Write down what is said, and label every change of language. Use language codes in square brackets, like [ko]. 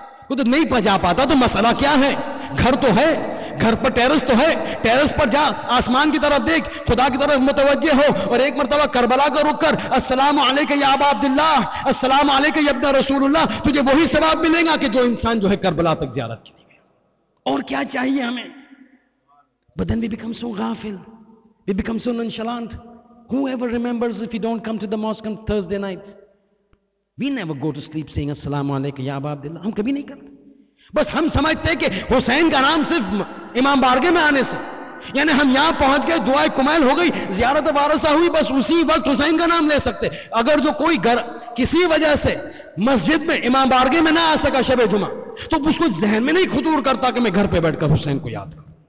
[ur] وہ تو نہیں جا پاتا تو مسئلہ کیا ہے؟ گھر تو ہے، گھر پر ٹیرس تو ہے، ٹیرس پر جا، آسمان کی طرف دیکھ، خدا کی طرف متوجہ ہو، اور ایک مرتبہ کربلا کا رک کر السلام علیکہ یا ابا عبداللہ، السلام علیکہ یا ابن رسول اللہ. تجھے وہی ثواب ملے گا کہ جو انسان جو ہے کربلا تک زیارت کی. اور کیا چاہیے ہمیں؟ [en] But then we become so ghafil, we become so nonchalant. Whoever remembers if you don't come to the mosque on Thursday night? We never go to sleep saying Assalamu alaikum ya Aba Abdullah. [ur] ہم کبھی نہیں کرتے. بس ہم سمجھتے کہ حسین کا نام صرف امام بارگاہ میں آنے سے، یعنی ہم یہاں پہنچ گئے، دعائے کمیل ہو گئی، زیارت وارثہ ہوئی، بس اسی وقت حسین کا نام لے سکتے. اگر جو کوئی گھر کسی وجہ سے مسجد میں امام بارگاہ میں نہ آ سکا شب جمعہ، تو اس کو ذہن میں نہیں خطور کرتا کہ میں گھر پہ بیٹھ کر حسین کو یاد کروں.